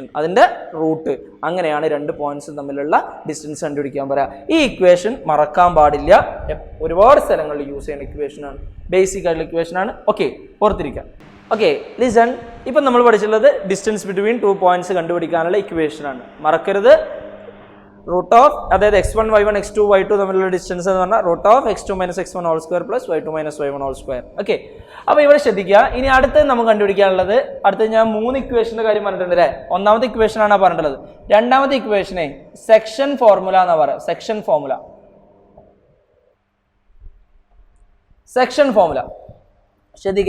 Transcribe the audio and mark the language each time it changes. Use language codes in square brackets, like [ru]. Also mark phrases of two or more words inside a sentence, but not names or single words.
[ml] അതിൻ്റെ റൂട്ട് അങ്ങനെയാണ് 2 പോയിന്റ്സ് തമ്മിലുള്ള ഡിസ്റ്റൻസ് കണ്ടുപിടിക്കാൻ പറയാം. ഈ ഇക്വേഷൻ മറക്കാൻ പാടില്ല, ഒരുപാട് സ്ഥലങ്ങളിൽ യൂസ് ചെയ്യുന്ന ഇക്വേഷനാണ്, ബേസിക് ആയിട്ടുള്ള ഇക്വേഷനാണ്. ഓക്കെ, ഓർത്തിരിക്കാം. [en] okay, listen. [ml] ഇപ്പം നമ്മൾ പഠിച്ചിട്ടുള്ളത് [en] distance between 2 points [ml] കണ്ടുപിടിക്കാനുള്ള ഇക്വേഷനാണ്. മറക്കരുത്, [en] root of, [ml] അതായത് x1 y1 x2 y2 തമ്മിലുള്ള ഡിസ്റ്റൻസ് എന്ന് പറഞ്ഞാൽ [en] root of x2 minus x1 whole square plus y2 minus y1 whole square. [ml] ഓക്കെ, അപ്പോൾ ഇവിടെ ശ്രദ്ധിക്കുക. ഇനി അടുത്ത് നമുക്ക് കണ്ടുപിടിക്കാനുള്ളത്, അടുത്ത് ഞാൻ 3 ഇക്വേഷൻ്റെ കാര്യം പറഞ്ഞിട്ടുണ്ട് അല്ലേ. ഒന്നാമത്തെ ഇക്വേഷനാണ് പറഞ്ഞിട്ടുള്ളത്. രണ്ടാമത്തെ ഇക്വേഷനെ [en] section formula [ml] എന്നാ പറയുക. [en] section formula [ml] ശ്രദ്ധിക്കുക.